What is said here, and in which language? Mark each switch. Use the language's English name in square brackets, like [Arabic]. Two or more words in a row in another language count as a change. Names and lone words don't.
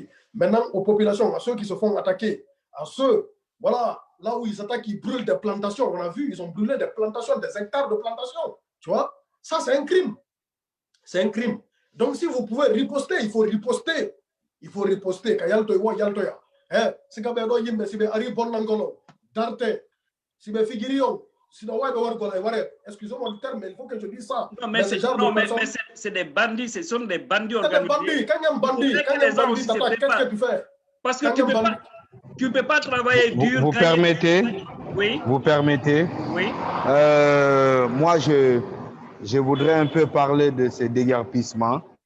[French] Maintenant, aux populations, à ceux qui se font attaquer, à ceux, voilà, là où ils attaquent, ils brûlent des plantations. On a vu, ils ont brûlé des plantations, des hectares de plantations. Tu vois, ça c'est un crime. C'est un crime. Donc si vous pouvez riposter, il faut riposter. Il faut riposter. C'est quand même un si Ari Bonangolo, Darte, si be figurion, si no ouais excusez-moi le terme, mais il faut que je dise ça. Non, mais c'est des bandits, ce sont des bandits organisés. Quand il y a un bandit, t'attaque, qu'est-ce que tu fais? Parce que tu ne peux pas travailler dur. Vous permettez? Oui. Vous permettez? Oui. Moi, je voudrais un peu parler de ces déguerpissements.